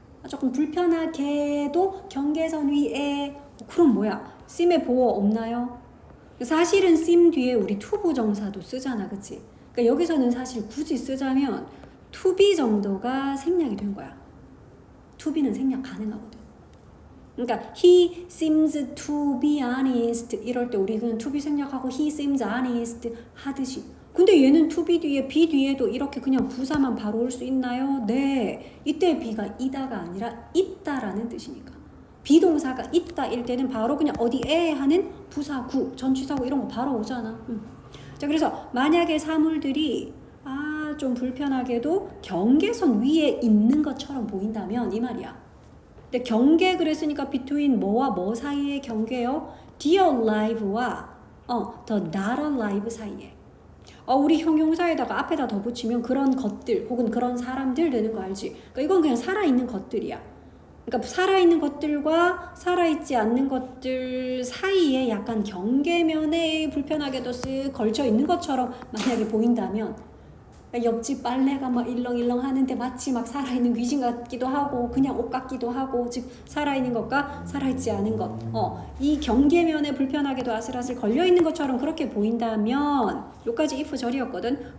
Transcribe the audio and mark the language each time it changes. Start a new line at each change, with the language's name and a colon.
Korean: 조금 불편하게도 경계선 위에. 그럼 뭐야? seem의 보호 없나요? 사실은 seem 뒤에 우리 to 부정사도 쓰잖아, 그치? 그러니까 여기서는 사실 굳이 쓰자면 to be 정도가 생략이 된 거야. to be는 생략 가능하거든. 그러니까
English: he seems to be honest
Korean: 이럴 때 우리 그냥 to be 생략하고
English: he seems honest
Korean: 하듯이. 근데 얘는 to be 뒤에 be 뒤에도 이렇게 그냥 부사만 바로 올 수 있나요? 네. 이때 be가 이다가 아니라 있다라는 뜻이니까. 비동사가 있다 일 때는 바로 그냥 어디에 하는 부사구, 전치사구 이런 거 바로 오잖아. 자, 그래서 만약에 사물들이 좀 불편하게도 경계선 위에 있는 것처럼 보인다면 이 말이야. 근데 경계 그랬으니까 between 뭐와 뭐 사이의 경계요?
English: dear alive와 the not alive
Korean: 사이에. 우리 형용사에다가 앞에다 더 붙이면 그런 것들 혹은 그런 사람들 되는 거 알지? 그러니까 이건 그냥 살아있는 것들이야. 그러니까 살아있는 것들과 살아있지 않는 것들 사이에 약간 경계면에 불편하게도 쓱 걸쳐 있는 것처럼 만약에 보인다면, 옆집 빨래가 막 일렁일렁 하는데 마치 막 살아있는 귀신 같기도 하고 그냥 옷 같기도 하고, 즉 살아있는 것과 살아있지 않은 것, 이 경계면에 불편하게도 아슬아슬 걸려있는 것처럼 그렇게 보인다면, 요까지 if 절이었거든.